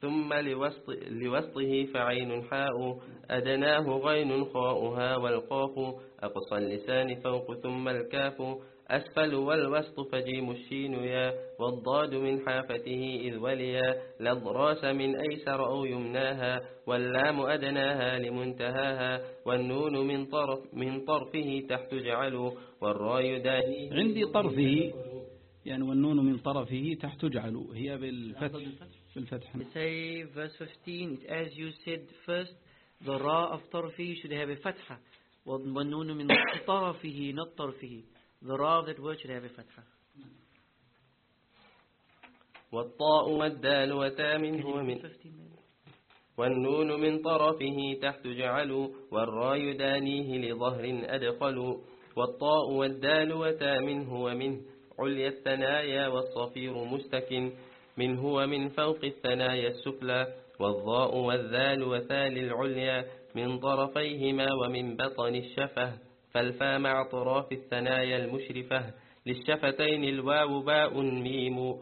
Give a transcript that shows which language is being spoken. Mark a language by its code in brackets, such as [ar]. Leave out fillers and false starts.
[ar] لوسطه فعين حاء أدناه غين خاؤها والقاف أقصى اللسان فوق ثم الكاف أسفل والوسط فجيم الشين يا والضاد من حافته إذ وليا لضراس من أيسر أو يمناها واللام أدناها لمنتهاها والنون من طرفه تحت جعل والراء داهي عندي طرفه يعني والنون من طرفه تحت جعل هي بالفتح بالفتح. [en] Say verse 15 as you said first the ra of طرفه should have a فتحة [ar] والنون من طرفه [en] not طرفه. The ra of that word should have a فتحة. [ar] والطاء والدال وتاء منه ومن والنون من طرفه تحت جعل والراء دانيه لظهر أدخل والطاء والدال وتاء منه ومن عليا الثنايا والصفير مستكن منه ومن فوق الثنايا السفلى والظاء والذال وثال العليا من طرفيهما ومن بطن الشفه فالفا مع طراف الثنايا المشرفه للشفتين الواو باء ميم